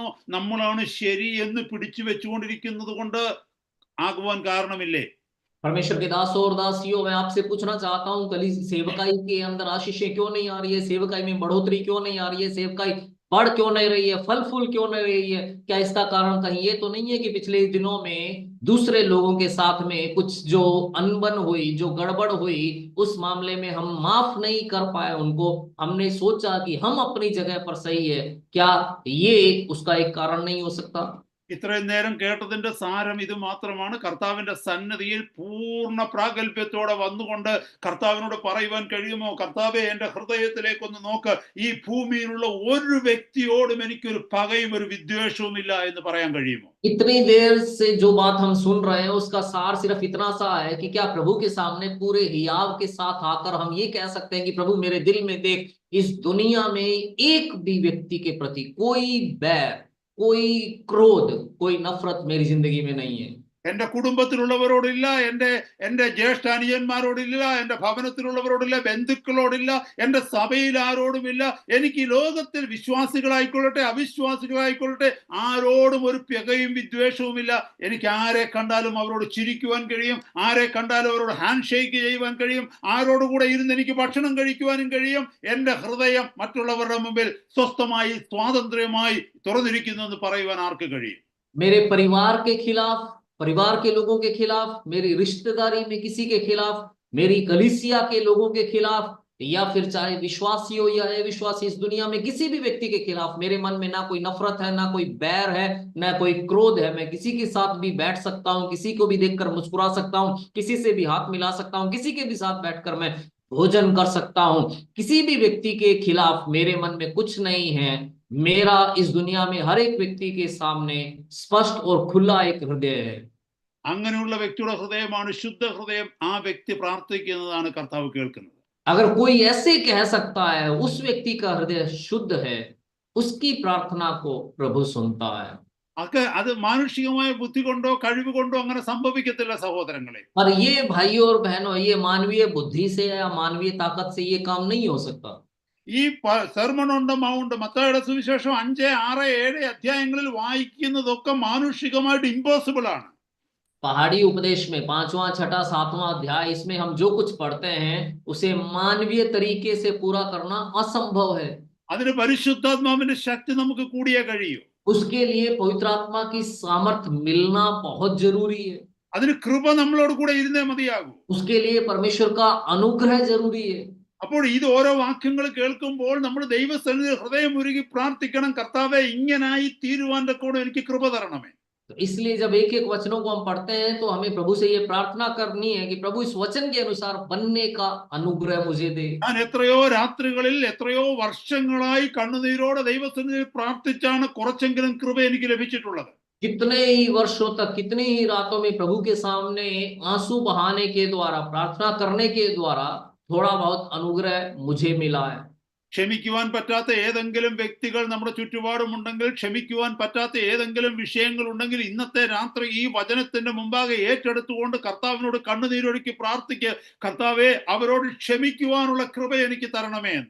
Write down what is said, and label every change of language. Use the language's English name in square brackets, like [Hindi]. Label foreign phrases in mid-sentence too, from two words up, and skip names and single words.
[Malayalam] നമ്മളാണ് ശരി എന്ന് പിടിച്ചു വെച്ചുകൊണ്ടിരിക്കുന്നത് കൊണ്ട് ആകുവാൻ കാരണമില്ലേ? [Hindi] परमेश्वर के दासों और दासियों, मैं आपसे पूछना चाहता हूँ, कली सेवकाई के अंदर आशीषें क्यों नहीं आ रही है? सेवकाई में बढ़ोतरी क्यों नहीं आ रही है? सेवकाई बढ़ क्यों नहीं रही है? फल फूल क्यों नहीं रही है? क्या इसका कारण कहीं ये तो नहीं है कि पिछले दिनों में दूसरे लोगों के साथ में कुछ जो अनबन हुई, जो गड़बड़ हुई, उस मामले में हम माफ नहीं कर पाए उनको? हमने सोचा कि हम अपनी जगह पर सही है, क्या ये उसका एक कारण नहीं हो सकता? [Malayalam] ഇത്രയും നേരം കേട്ടതിന്റെ സാരം ഇത് മാത്രമാണ്. കർത്താവിന്റെ സന്നിധിയിൽ പൂർണ്ണ പ്രാഗൽഭ്യത്തോടെ വന്നുകൊണ്ട് കർത്താവിനോട് പറയുവാൻ കഴിയുമോ? കർത്താവെ, എന്റെ ഹൃദയത്തിലേക്കൊന്ന് നോക്ക്, ഈ ഭൂമിയിലുള്ള ഒരു വ്യക്തിയോടും എനിക്കൊരു പകയും ഒരു വിദ്വേഷവും ഇല്ല എന്ന് പറയാൻ കഴിയുമോ? [Hindi] इतनी देर से जो बात हम सुन रहे हैं उसका सार सिर्फ इतना सा है कि क्या प्रभु के सामने पूरे हियाव के साथ आकर हम ये कह सकते हैं कि प्रभु मेरे दिल में देख, इस दुनिया में एक भी व्यक्ति के प्रति कोई बैर, कोई क्रोध, कोई नफरत मेरी जिंदगी में नहीं है? [Malayalam] എന്റെ കുടുംബത്തിലുള്ളവരോടില്ല, എന്റെ ജ്യേഷ്ഠ അനുജന്മാരോടില്ല, എന്റെ ഭവനത്തിലുള്ളവരോടില്ല, ബന്ധുക്കളോടില്ല, എന്റെ സഭയിൽ ആരോടുമില്ല. എനിക്ക് ഈ ലോകത്തിൽ വിശ്വാസികളായിക്കൊള്ളട്ടെ അവിശ്വാസികളായിക്കൊള്ളട്ടെ ആരോടും ഒരു പകയും വിദ്വേഷവുമില്ല. എനിക്ക് ആരെ കണ്ടാലും അവരോട് ചിരിക്കുവാൻ കഴിയും, ആരെ കണ്ടാലും അവരോട് [English] hand shake [Malayalam] ചെയ്യുവാൻ കഴിയും, ആരോടുകൂടെ ഇരുന്ന് എനിക്ക് ഭക്ഷണം കഴിക്കുവാനും കഴിയും. എന്റെ ഹൃദയം മറ്റുള്ളവരുടെ മുമ്പിൽ സ്വസ്ഥമായി സ്വാതന്ത്ര്യമായി തുറന്നിരിക്കുന്നു എന്ന് പറയുവാൻ ആർക്ക് കഴിയും? [Hindi] मेरे परिवार के खिलाफ, परिवार के लोगों के खिलाफ, मेरी रिश्तेदारी में किसी के खिलाफ, मेरी कलीसिया के लोगों के खिलाफ, या फिर चाहे विश्वासी हो या अविश्वासी, इस दुनिया में किसी भी व्यक्ति के खिलाफ मेरे मन में ना कोई नफरत है, ना कोई बैर है, ना कोई क्रोध है। मैं किसी के साथ भी बैठ सकता हूँ, किसी को भी देखकर मुस्कुरा सकता हूँ, किसी से भी हाथ मिला सकता हूँ, किसी के भी साथ बैठकर मैं भोजन कर सकता हूँ। किसी भी व्यक्ति के खिलाफ मेरे मन में कुछ नहीं है। मेरा इस दुनिया में हर एक व्यक्ति के सामने स्पष्ट और खुला एक हृदय है। [Malayalam] അങ്ങനെയുള്ള വ്യക്തിയുടെ ഹൃദയമാണ് ശുദ്ധ ഹൃദയം. ആ വ്യക്തി പ്രാർത്ഥിക്കുന്നതാണ് കർത്താവ് കേൾക്കുന്നത്. [Hindi] अगर कोई ऐसे कह सकता है उस व्यक्ति का हृदय शुद्ध है, उसकी प्रार्थना को प्रभु सुनता है। [Malayalam] അത് മാനുഷികമായ ബുദ്ധി കൊണ്ടോ കഴിവ് കൊണ്ടോ അങ്ങനെ സംഭവിക്കത്തില്ല സഹോദരങ്ങളെ. [Hindi] पर ये भाइयों और बहनों, ये मानवीय बुद्धि से या मानवीय ताकत से ये काम नहीं हो सकता। [Malayalam] ഈ സെർമൺ ഓൺ ദ മൗണ്ട്, മത്തായിയുടെ സുവിശേഷം 5, 6, 7 അധ്യായങ്ങളിൽ വായിക്കുന്നതൊക്കെ മാനുഷികമായിട്ട് ഇമ്പോസിബിൾ ആണ്. [Hindi] पहाड़ी उपदेश में 5वां, 6वां, 7वां अध्याय, इसमें हम जो कुछ पढ़ते हैं उसे मानवीय तरीके से पूरा करना असंभव है। [Malayalam] അതിന് പരിശുദ്ധാത്മാവിന്റെ ശക്തി നമുക്ക് കൂടിയേ കഴിയൂ. [Hindi] उसके लिए पवित्र आत्मा की सामर्थ्य मिलना बहुत जरूरी है। [Malayalam] അതിന് കൃപ നമ്മളോട് കൂടെ ഇരുന്നേ മതിയാകൂ. [Hindi] उसके लिए परमेश्वर का अनुग्रह जरूरी है। [Malayalam] അപ്പോൾ ഇത് ഓരോ വാക്യങ്ങൾ കേൾക്കുമ്പോൾ നമ്മൾ ദൈവസന്നിധിയിൽ ഹൃദയം ഉരുകി പ്രാർത്ഥിക്കണം, കർത്താവേ, ഇങ്ങനായി തീരുവാന്റെ കൂടെ എനിക്ക് കൃപ തരണമേ. [Hindi] तो इसलिए जब एक एक वचनों को हम पढ़ते हैं तो हमें प्रभु से ये प्रार्थना करनी है कि प्रभु इस वचन के अनुसार बनने का अनुग्रह मुझे दे। [Malayalam] ഞാൻ എത്രയോ രാത്രികളിൽ എത്രയോ വർഷങ്ങളായി കണ്ണുനീരോടെ ദൈവസന്നിധിയിൽ പ്രാർത്ഥിച്ചാണ് കുറച്ചെങ്കിലും കൃപ എനിക്ക് ലഭിച്ചിട്ടുള്ളത്. [Hindi] कितने ही वर्षों तक, कितनी ही रातों में प्रभु के सामने आंसू बहाने के द्वारा, प्रार्थना करने के द्वारा थोड़ा बहुत अनुग्रह मुझे मिला है। [Malayalam] ക്ഷമിക്കുവാൻ പറ്റാത്ത ഏതെങ്കിലും വ്യക്തികൾ നമ്മുടെ ചുറ്റുപാടുമുണ്ടെങ്കിൽ, ക്ഷമിക്കുവാൻ പറ്റാത്ത ഏതെങ്കിലും വിഷയങ്ങൾ ഉണ്ടെങ്കിൽ ഇന്നത്തെ രാത്രി ഈ വചനത്തിന്റെ മുമ്പാകെ ഏറ്റെടുത്തുകൊണ്ട് കർത്താവിനോട് കണ്ണുനീരൊഴുക്കി പ്രാർത്ഥിക്കുക, കർത്താവേ, അവരോട് ക്ഷമിക്കുവാനുള്ള കൃപ എനിക്ക് തരണമേ എന്ന്.